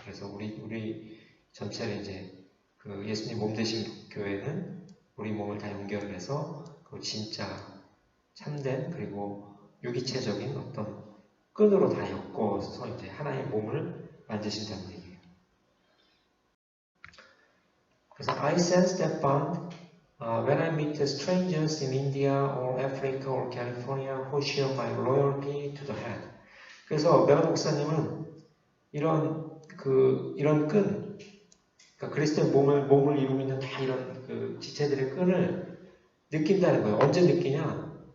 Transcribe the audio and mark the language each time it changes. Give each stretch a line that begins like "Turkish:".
Korean: 그래서 우리 전체를 이제 그 예수님 몸 되신 교회는 우리 몸을 다 연결을 해서 그 진짜 참된 그리고 유기체적인 어떤 끈으로 다 엮어서 이제 하나의 몸을 만드신다는 얘기예요.
English: 그래서 I sense that bond when I meet strangers in India or Africa or California who share my loyalty to the head.
Korean: 그래서 베르나 목사님은 이런 끈, 그러니까 그리스도의 몸을 이루고 있는 다 이런 그 지체들의 끈을 느낀다는 거예요. 언제 느끼냐?